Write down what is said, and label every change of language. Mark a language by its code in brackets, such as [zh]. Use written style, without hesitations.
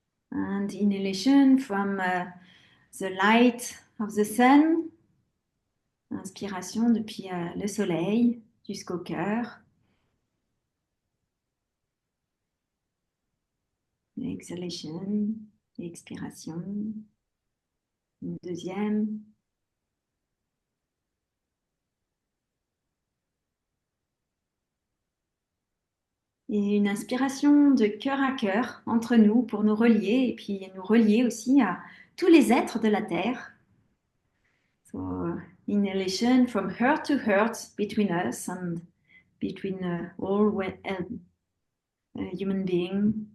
[en] And inhalation from the light of the sun. [fr] Inspiration depuis le soleil jusqu'au cœur. [en] Exhalation, expiration. [fr] Une deuxième. Et une inspiration de cœur à cœur entre nous pour nous relier, et puis nous relier aussi à tous les êtres de la Terre. [en] So, inhalation from heart to heart between us and between all human beings.